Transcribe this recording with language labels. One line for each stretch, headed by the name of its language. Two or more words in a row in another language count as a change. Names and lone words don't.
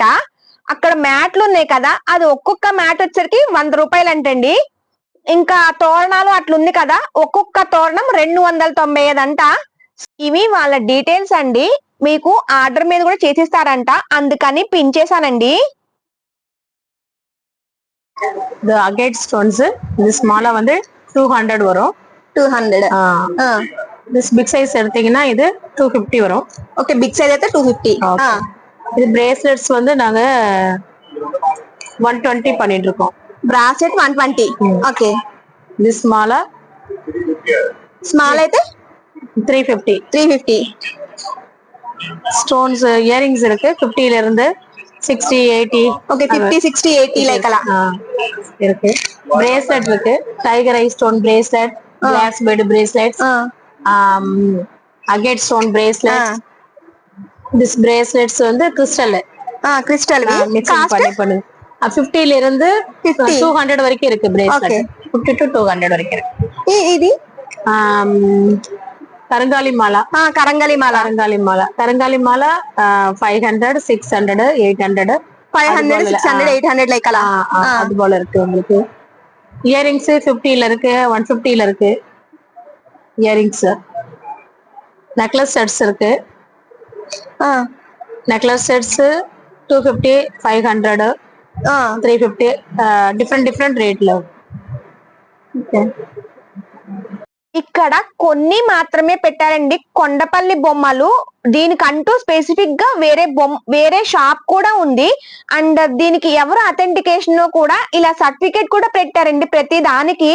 Telugu: అక్కడ మ్యాట్లు ఉన్నాయి కదా, అది ఒక్కొక్క మ్యాట్ వచ్చరికి 100 రూపాయలు అంటండి. ఇంకా తోరణాలు అట్లుంది కదా, ఒక్కొక్క తోరణం 295 అంట. ఇవి వాళ్ళ డీటెయిల్స్ అండి. మీకు ఆర్డర్ మీద కూడా చేసిస్తారంట, అందుకని పిన్ చేశానండి.
English: The agate stones, this smaller
Tamil: வந்து 200 வரும்.
English: 200. This big size
Tamil: எடுத்தீங்கன்னா இது 250 வரும்.
Telugu: ఓకే,
English: big size
Telugu: అయితే 250.
Tamil: இது bracelets வந்து நாங்க 120 பண்ணிட்டு இருக்கோம்.
Telugu: బ్రాస్లెట్ 120. ఓకే,
English: This smaller
Telugu: స్మాల్ అయితే
Tamil: 350.
English: Stones earrings
Tamil: இருக்கு 50 ல இருந்து 60 80.
Telugu: ఓకే, 50 60 80 లైక్ అలా
Tamil: இருக்கு. Bracelet இருக்கு,
English: tiger eye stone bracelet, glass bead bracelets, agate stone bracelets. This bracelets வந்து crystal
Telugu: క్రిస్టల్
Tamil: mixing பண்ணி 50 ல இருந்து 200 வரைக்கும் இருக்கு. bracelet 50 to 200 வரைக்கும் இருக்கு.
Telugu: ఇది కరంగాలి మాల. కరంగాలి మాల 500 600 800 500 600 800 లైక్ అలా
Tamil: அது போல இருக்கு. உங்களுக்கு இயரிங்ஸ் 50 ல இருக்கு, 150 ல இருக்கு.
English: earrings necklace sets
Tamil: இருக்கு.
English: necklace sets
Tamil: 250 500 350
Telugu: డిఫరెంట్ రేట్లో. ఇక్కడ కొన్ని మాత్రమే పెట్టారండి కొండపల్లి బొమ్మలు. దీనికంటూ స్పెసిఫిక్ గా వేరే షాప్ కూడా ఉంది. అండ్ దీనికి ఎవరు అథెంటికేషన్ కూడా ఇలా సర్టిఫికేట్ కూడా పెట్టారండి ప్రతి దానికి.